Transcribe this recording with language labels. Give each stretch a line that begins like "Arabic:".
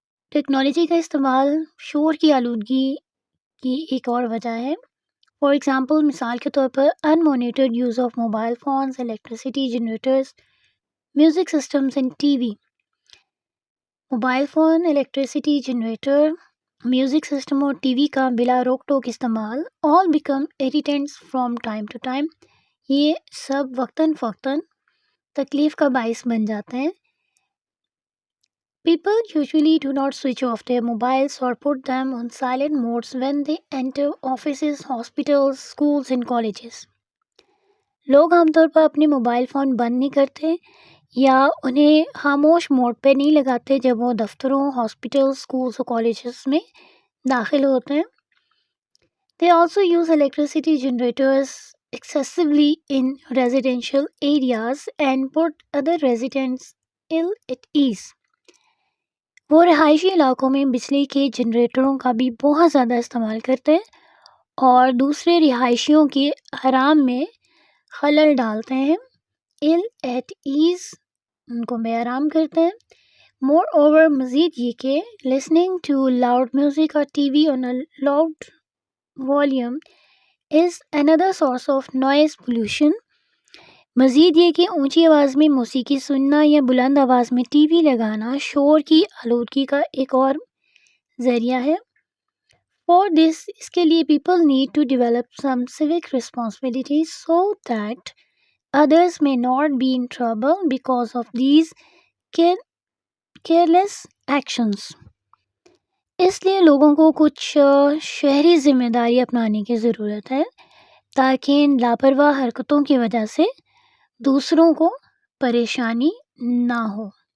Urdu: Technology کا استعمال شور کی آلودگی کی ایک اور وجہ ہے۔
English: for example,
Urdu: مثال کے طور پر
English: unmonitored use of mobile phones, electricity generators, music systems and TV.
Urdu: Mobile phone, electricity generator, music system اور ٹی وی کا بلا روک ٹوک استعمال
English: all become irritants from time to time.
Urdu: یہ سب وقتاً فوقتاً تکلیف کا باعث بن جاتے ہیں۔
English: People usually do not switch off their mobiles or put them on silent modes when they enter offices, hospitals, schools and colleges.
Urdu: لوگ عام طور پر اپنے موبائل فون بند نہیں کرتے یا انہیں خاموش موڈ پہ نہیں لگاتے جب وہ دفتروں، ہاسپٹل، اسکولس اور کالجز میں داخل ہوتے ہیں۔
English: They also use electricity generators excessively in residential areas and put other residents ill at ease.
Urdu: وہ رہائشی علاقوں میں بجلی کے جنریٹروں کا بھی بہت زیادہ استعمال کرتے ہیں اور دوسرے رہائشیوں کے آرام میں خلل ڈالتے ہیں.
English: ill at ease
Urdu: ان کو بے آرام کرتے ہیں.
English: moreover
Urdu: مزید یہ کہ
English: listening to loud music
Urdu: اور T V
English: on a loud volume is another source of noise pollution.
Urdu: مزید یہ کہ اونچی آواز میں موسیقی سننا یا بلند آواز میں ٹی وی لگانا شور کی آلودگی کا ایک اور ذریعہ ہے.
English: For this
Urdu: اس کے لیے
English: people need to develop some civic responsibilities so that others may not be in trouble because of these careless actions.
Urdu: اس لیے لوگوں کو کچھ شہری ذمہ داری اپنانے کی ضرورت ہے تاکہ ان لاپرواہ حرکتوں کی وجہ سے دوسروں کو پریشانی نہ ہو.